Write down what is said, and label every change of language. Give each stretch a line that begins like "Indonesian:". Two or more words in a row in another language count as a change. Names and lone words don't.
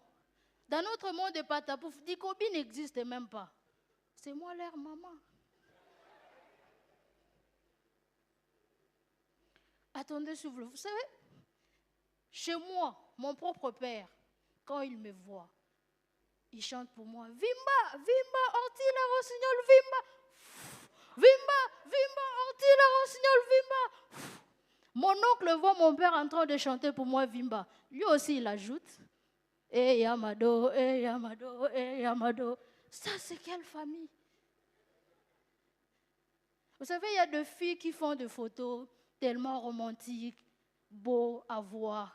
French: Dans notre monde de patapouf, Dikobi n'existe même pas. C'est moi leur maman. Attendez, s'il vous plaît. Vous savez, Chez moi, mon propre père, quand il me voit, il chante pour moi. Vimba, Vimba, Orti la Rossignol, Vimba. Vimba, Vimba, Orti la Rossignol, Vimba. Mon oncle voit mon père en train de chanter pour moi Vimba. Lui aussi, il ajoute. Eh Yamado, eh Yamado, eh Yamado. Ça, c'est quelle famille? Vous savez, il y a des filles qui font des photos tellement romantiques, beaux à voir.